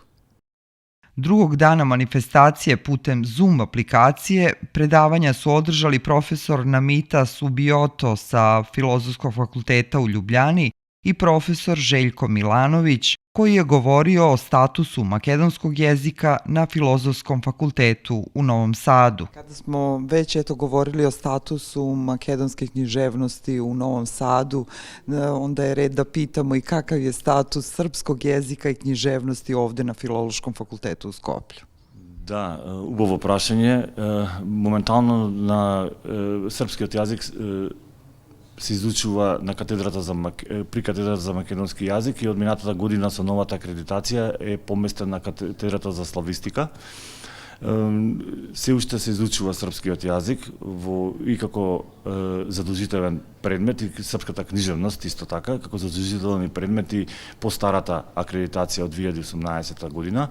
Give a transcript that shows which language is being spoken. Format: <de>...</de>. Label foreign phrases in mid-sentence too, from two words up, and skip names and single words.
<sr>Drugog dana manifestacije putem Zoom aplikacije predavanja su održali profesor Namita Subioto sa Filozofskog fakulteta u Ljubljani i profesor Željko Milanović, koji je govorio o statusu makedonskog jezika na Filozofskom fakultetu u Novom Sadu. Kada smo već govorili o statusu makedonske književnosti u Novom Sadu, onda je red da pitamo i kakav je status srpskog jezika i književnosti ovde na Filološkom fakultetu u Skoplju.</sr> <mk>Da, убаво прашање. Моментално на српскиот јазик се изучува при катедрата за македонски јазик и од минатата година со новата акредитација е поместен на катедрата за славистика. Се уште се изучува српскиот јазик и како задолжителен предмет и српската книжевност исто така, како задолжителни предмети по старата акредитација од 2018 година.</mk>